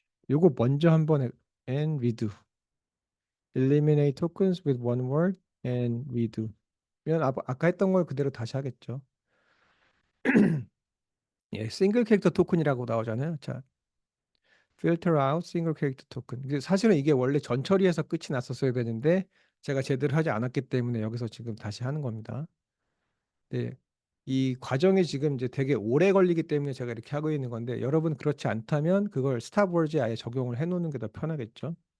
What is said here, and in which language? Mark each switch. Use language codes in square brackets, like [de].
[ko] 요거 먼저 한번 [en] and redo. eliminate tokens with one word and redo. [ko] 면 아까 했던 걸 그대로 다시 하겠죠. 예, 싱글 캐릭터 토큰이라고 나오잖아요. [en] 자, filter out single character token. [ko] 사실은 이게 원래 전처리에서 끝이 났었어야 되는데 제가 제대로 하지 않았기 때문에 여기서 지금 다시 하는 겁니다. 네. 이 과정이 지금 이제 되게 오래 걸리기 때문에 제가 이렇게 하고 있는 건데 여러분 그렇지 않다면 그걸 스탑워즈에 아예 적용을 해 놓는 게 더 편하겠죠.